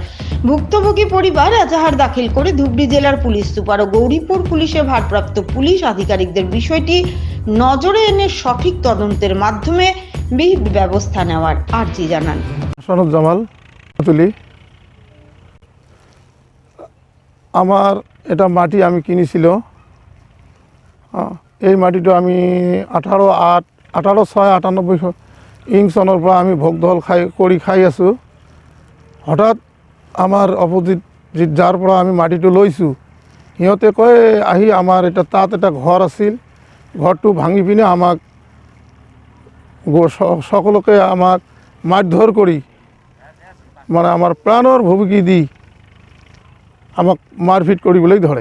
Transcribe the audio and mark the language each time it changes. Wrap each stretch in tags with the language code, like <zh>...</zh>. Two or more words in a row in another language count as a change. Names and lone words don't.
<bn>ভুক্তভোগী পরিবার এজাহার দাখিল করে ধুবড়ী জেলার পুলিশ সুপার ও গৌরীপুর পুলিশের ভারপ্রাপ্ত পুলিশ আধিকারিকদের বিষয়টি নজরে এনে সঠিক তদন্তের মাধ্যমে বিহিত ব্যবস্থা নেওয়ার আর্জি জানান। হাসানুর জামাল তুলি, আমার এটা মাটি আমি কিনেছিল।</bn> <as>এই মাটিটা আমি 18/6/98 ইং সনৰ পৰা আমি ভোগ দখল খাই আছোঁ। হঠাৎ আমাৰ অপোজিট যাৰ পৰা আমি মাটিটো লৈছোঁ সিহঁতে কয় আহি আমাৰ তাত এটা ঘৰ আছিল, ঘৰটো ভাঙি পিনে আমাক সকলোকে আমাক মাৰধৰ কৰি মানে আমাৰ প্ৰাণৰ ভুমুকি দি আমাক মাৰপিট কৰিবলৈ ধৰে।</as>